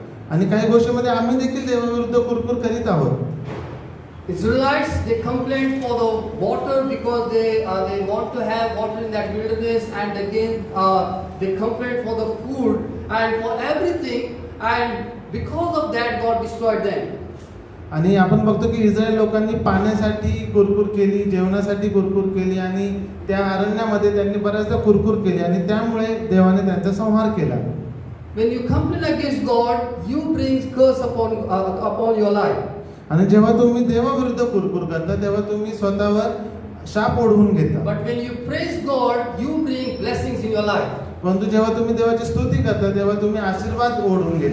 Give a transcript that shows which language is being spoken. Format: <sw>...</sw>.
<mr>आणि काही गोष्टीमध्ये आम्ही देखील देवाविरुद्ध कुरकुर करीत आहोत.</mr> <en>Israelites, they complained for the water because they want to have water in that wilderness, and again they complained for the food and for everything, and because of that God destroyed them.</en> <mr>आणि आपण बघतो की Israel लोकांनी पाण्यासाठी कुरकुर केली, जेवणासाठी कुरकुर केली आणि त्या अरण्यामध्ये त्यांनी बऱ्याचदा कुरकुर केली आणि त्यामुळे देवाने त्यांचा संहार केला.</mr> <en>When you complain against God, you bring curse upon your life.</en> <mr>आणि जेव्हा तुम्ही देवाविरुद्ध कुरकुर करता तेव्हा तुम्ही स्वतःवर शाप ओढवून घेता.</mr> <en>But when you praise God, you bring blessings in your life.</en> <mr>परंतु जेव्हा तुम्ही देवाची स्तुती करता तेव्हा तुम्ही आशीर्वाद ओढवून घेता.</mr>